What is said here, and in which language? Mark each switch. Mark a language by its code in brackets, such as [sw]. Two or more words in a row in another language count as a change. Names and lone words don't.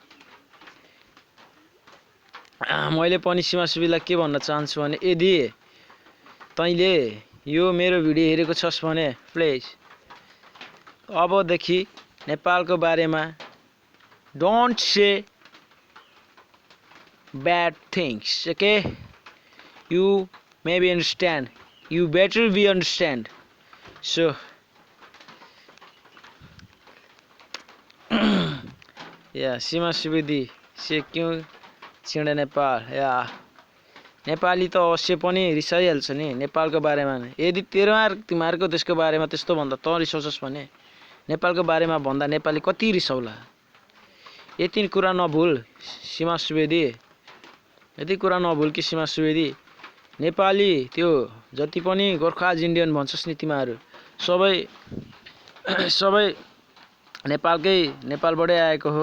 [ne] मैले पनि सीमा सुवेदीलाई के भन्न चाहन्छु भने यदि तैँले यो मेरो भिडियो हेरेको छस् भने प्लिज अबदेखि नेपालको बारेमा [en] don't say bad things, okay? You maybe understand, you better be understand. So yeah, [ne] सीमा सुवेदी से क्यों छिँडे नेपाल या नेपाली त अवश्य पनि रिसाइहाल्छ नि नेपालको बारेमा। यदि तिमीहरूको देशको बारेमा त्यस्तो भन्दा त रिसाउँछस् भने नेपालको बारेमा भन्दा नेपाली कति रिसाउला। यति कुरा नभुल सीमा सुवेदी, यति कुरा नभुल कि सीमा सुवेदी नेपाली त्यो जति पनि गोर्खा इन्डियन भन्छस् नि तिमीहरू सबै नेपालबाटै आएको हो।